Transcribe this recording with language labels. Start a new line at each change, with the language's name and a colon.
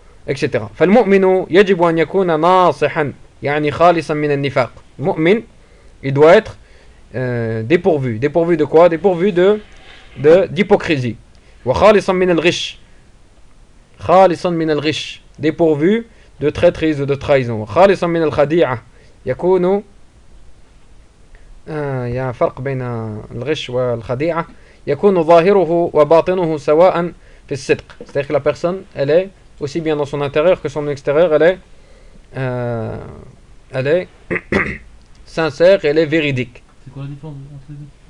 Arabic: Etc. فَالْمُؤْمِنُ يَجِبُ أَنْ يَكُونَ نَاصِحًا يَعْنِي خَالِصًا مِنَ النِّفَاقِ.
French: Mu'min, il doit être dépourvu. Dépourvu de quoi? Dépourvu de d'hypocrisie.
Arabic: وَخَالِصًا مِنَ الْغِشْ. خَالِصًا مِنَ الْغِشْ.
French: Dépourvu de traîtrise ou de trahison.
Arabic: خالصا من الخديعة يكون يا فرق بين الغش والخديعة يكون ظاهره وباطنه سواء في الصدق.
French: C'est-à-dire que la personne elle est aussi bien dans son intérieur que son extérieur, elle est sincère, elle est véridique. C'est quoi la différence entre les deux?